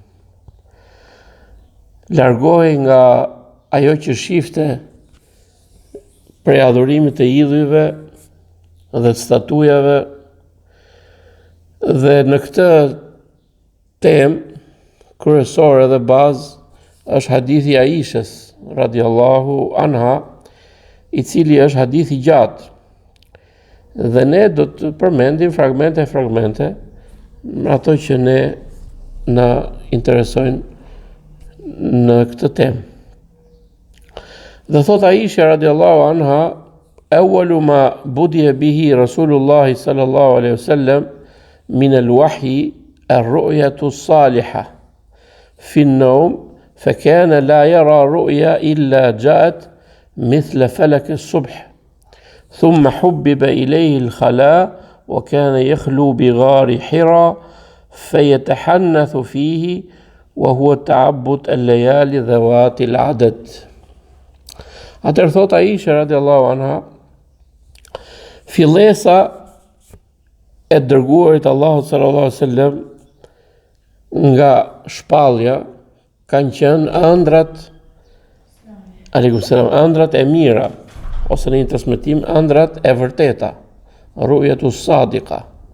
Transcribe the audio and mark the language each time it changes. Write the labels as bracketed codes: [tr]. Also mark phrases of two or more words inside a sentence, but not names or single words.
[sq] Largohej nga ajo që shifte prej adhurimit të idhujve dhe të statujave, dhe në këtë temë kryesore dhe bazë është hadithi Aishës [ar] رضي الله عنها, [sq] i cili është hadithi gjatë. Dhe ne do të përmendim fragmente ato që ne na interesojnë në këtë temë. Dhe thot Aisha [ar] رضي الله عنها, أول ما بدئ به رسول الله صلى الله عليه وسلم من الوحي الرؤيا الصالحة في النوم, فكان لا يرى رؤيا إلا جاءت مثل فلك الصبح ثم حبب إليه الخلاء وكان يخلو بغار حراء فيتحنث فيه وهو تعبد الليالي ذوات العدد. [sq] Atëherë thot Aisha [ar] رضي الله عنها, [sq] fillesa e dërguarit Allahut [ar] صلى الله عليه وسلم [sq] nga shpallja kanë qenë ëndrat e mira, ose në një transmetim ëndrat e vërteta, [ar] رؤيا صادقة.